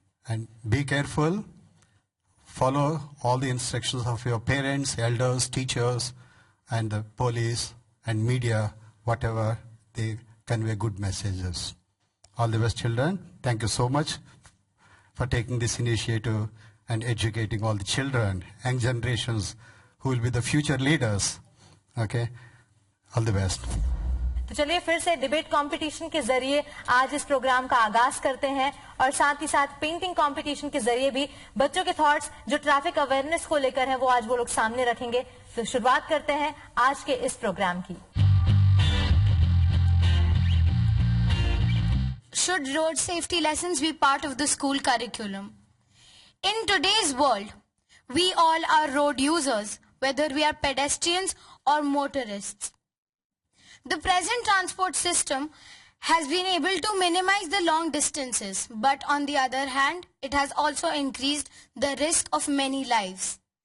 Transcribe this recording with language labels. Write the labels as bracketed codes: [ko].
[en] And be careful. Follow all the instructions of your parents, elders, teachers, and the police and media, whatever they convey good messages. All the best, children. Thank you so much for taking this initiative and educating all the children, young generations who will be the future leaders. Okay? All the best. [hi] तो चलिए फिर से debate competition के जरिए आज इस programme का आगाज करते हैं और साथ ही साथ पेंटिंग कंपटीशन के जरिए भी बच्चों के थॉट्स जो ट्रैफिक अवेयरनेस को लेकर हैं वो आज वो लोग सामने रखेंगे। तो शुरुआत करते हैं आज के इस प्रोग्राम की। [en] Should road safety lessons be part of the school curriculum? In today's world, we all are road users, whether we are pedestrians or motorists. The present transport system has been able to minimize the long distances, but on the other hand, it has also increased the risk of many lives.